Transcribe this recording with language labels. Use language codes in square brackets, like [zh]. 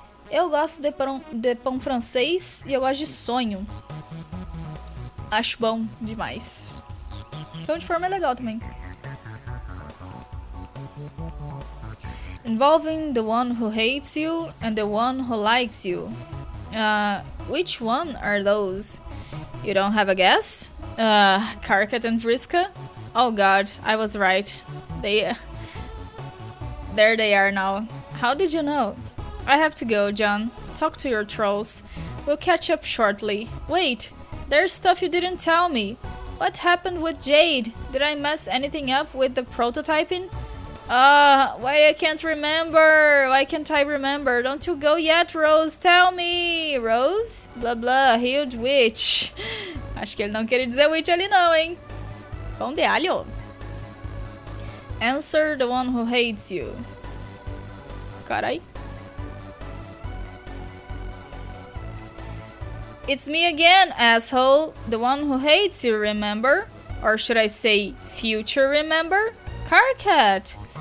[pt] Eu gosto de pão francês e eu gosto de sonho. Acho bom demais. Pão de forma é legal também. [en] Involving the one who hates you and the one who likes you. Which one are those? You don't have a guess? Karkat and Vriska? Oh god, I was right. There they are now. How did you know? I have to go, John. Talk to your trolls. We'll catch up shortly. Wait, there's stuff you didn't tell me. What happened with Jade? Did I mess anything up with the prototyping? Why I can't remember? Why can't I remember? Don't you go yet, Rose? Tell me! Rose? Blah blah, huge witch. [pt] Acho que ele não queria dizer witch ali não, hein? Pão de alho. [en] Answer the one who hates you. [pt] Carai. [en] It's me again, asshole. The one who hates you, remember? Or should I say, future remember? Carcat!